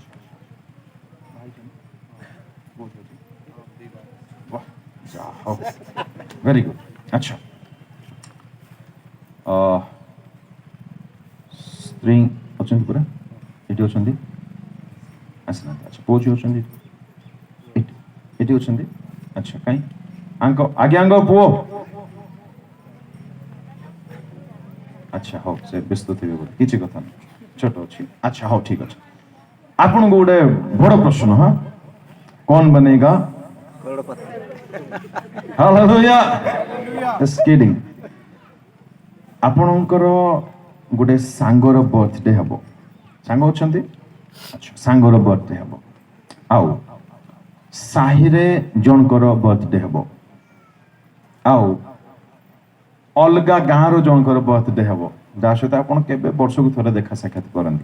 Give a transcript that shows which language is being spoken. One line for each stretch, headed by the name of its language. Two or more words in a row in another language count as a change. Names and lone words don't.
English: very good
Odia: ଆଚ୍ଛା ସ୍ତ୍ରୀ ଅଛନ୍ତି ପୁରା ଏଠି ଅଛନ୍ତି ଆସିନାହାନ୍ତି ଆଚ୍ଛା ପୁଅ ଝିଅ ଅଛନ୍ତି ଏଠି ଅଛନ୍ତି ଆଚ୍ଛା କାଇଁ ଆଜ୍ଞାଙ୍କ ପୁଅ ଆଚ୍ଛା ହଉ ସେ ବ୍ୟସ୍ତ ଥିବେ ବୋଧେ କିଛି କଥା ନାହିଁ ଛୋଟ ଅଛି ଆଚ୍ଛା ହଉ ଠିକ ଅଛି ଆପଣଙ୍କୁ ଗୋଟେ ବଡ ପ୍ରଶ୍ନ ହଁ
Hindi: କौन बनेगा
Odia: Hallelujah.
English: Just kidding.
Odia: ଆପଣଙ୍କର ଗୋଟେ ସାଙ୍ଗର ବର୍ଥଡେ ହେବ, ସାଙ୍ଗ ଅଛନ୍ତି, ଆଚ୍ଛା ସାଙ୍ଗର ବର୍ଥଡେ ହେବ, ଆଉ ସାହିରେ ଜଣଙ୍କର ବର୍ଥଡେ ହେବ, ଆଉ ଅଲଗା ଗାଁର ଜଣଙ୍କର ବର୍ଥଡେ ହେବ, ଯାହା ସହିତ ଆପଣ କେବେ ବର୍ଷକୁ ଥରେ ଦେଖା ସାକ୍ଷାତ କରନ୍ତି।